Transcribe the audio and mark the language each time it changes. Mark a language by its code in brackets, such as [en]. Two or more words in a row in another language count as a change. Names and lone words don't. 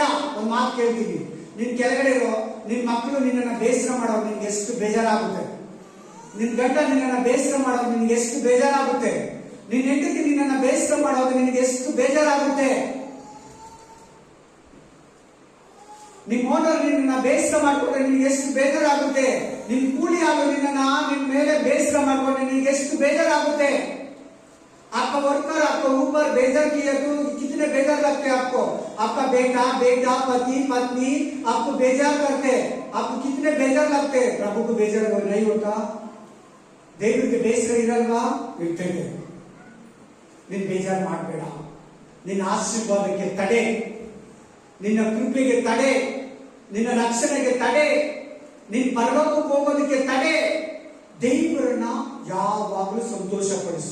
[kn] ಒಂದು ಮಾತು ಕೇಳ್ತೀವಿ, ನಿನ್ ಕೆಳಗಡೆ ಇರೋ ನಿನ್ ಮಕ್ಕಳು ನಿನ್ನನ್ನ ಬೇಸರ ಮಾಡೋದು ನಿನ್ಗೆ ಎಷ್ಟು ಬೇಜಾರಾಗುತ್ತೆ, ನಿನ್ ಗಂಡ ನಿನ್ನನ್ನ ಬೇಸರ ಮಾಡೋದು ನಿನ್ಗೆ ಎಷ್ಟು ಬೇಜಾರಾಗುತ್ತೆ, ನಿನ್ ಹೆಂಡತಿ ನಿನ್ನನ್ನ ಬೇಸರ ಮಾಡೋದು ನಿನ್ಗೆ ಎಷ್ಟು ಬೇಜಾರಾಗುತ್ತೆ, ನಿಮ್ ಓನರ್ ನಿನ್ನ ಬೇಸರ ಮಾಡ್ಕೊಂಡ್ರೆ ನಿನ್ಗೆ ಎಷ್ಟು ಬೇಜಾರಾಗುತ್ತೆ, ನಿನ್ ಕೂಲಿ ಆಗೋ ನಿನ್ನ ನಿನ್ ಮೇಲೆ ಬೇಸರ ಮಾಡ್ಕೊಂಡ್ರೆ ನಿನ್ಗೆ ಎಷ್ಟು ಬೇಜಾರಾಗುತ್ತೆ. [hi] आपका वर्कर आपको ऊपर बेजार किया तो कितने बेजार लगते हैं आपको. आपका बेटा, पति, पत्नी आपको बेजार करते हैं, आपको कितने बेजार लगते हैं. प्रभु को बेजार नहीं होता, [kn] ದೇವರಿಗೆ ಬೇಸರ ಇರಲ್ವಾ? ಇರ್ತದೆ. ನೀನ್ ಬೇಜಾರು ಮಾಡಬೇಡ. ನಿನ್ನ ಆಶೀರ್ವಾದಕ್ಕೆ ತಡೆ, ನಿನ್ನ ಕೃಪೆಗೆ ತಡೆ, ನಿನ್ನ ರಕ್ಷಣೆಗೆ ತಡೆ, ನಿನ್ ಪರಲೋಕಕ್ಕೆ ಹೋಗೋದಕ್ಕೆ ತಡೆ. ದೇವರನ್ನ ಯಾವಾಗಲೂ ಸಂತೋಷ ಪಡಿಸು.